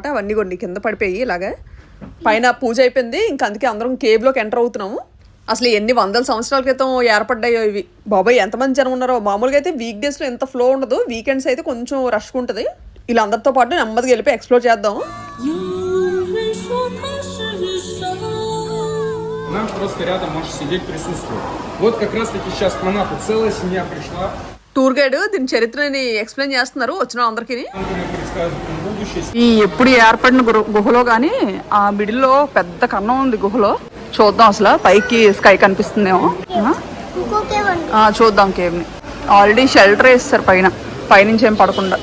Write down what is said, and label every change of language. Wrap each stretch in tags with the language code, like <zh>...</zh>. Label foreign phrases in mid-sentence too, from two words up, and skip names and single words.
<te>అవన్నీ కొన్ని కింద పడిపోయి ఇలాగా. పైన పూజ అయిపోయింది. ఇంకా అందుకే అందరం కేవ్లోకి ఎంటర్ అవుతున్నాము. అసలు ఎన్ని వందల సంవత్సరాల క్రితం ఏర్పడ్డాయో ఇవి. బాబాయ్ ఎంతమంది జనం ఉన్నారో. మామూలుగా అయితే వీక్ డేస్లో ఎంత ఫ్లో ఉండదు, వీకెండ్స్ అయితే కొంచెం రష్గా ఉంటుంది. వీళ్ళందరితో పాటు నెమ్మదిగా వెళ్ళిపోయి ఎక్స్ప్లోర్ చేద్దాం.</te> <ru>Нам просто рядом можешь сидеть, присутствовать. Вот как раз таки сейчас к нам целая семья пришла.</ru> <en>tour guide</en> <te>దీని చరిత్రని ఎక్స్ప్లెయిన్ చేస్తున్నారు వచ్చిన అందరికి. ఈ ఎప్పుడు ఏర్పడిన గుహలో గానీ ఆ మిడిల్లో పెద్ద కన్నం ఉంది గుహలో. చూద్దాం అసలు పైకి స్కై కనిపిస్తుందేమో. చూద్దాం కేవ్ ని.</te> <en>already shelter</en> <te>వేస్తారు పైనుంచి ఏం పడకుండా.</te>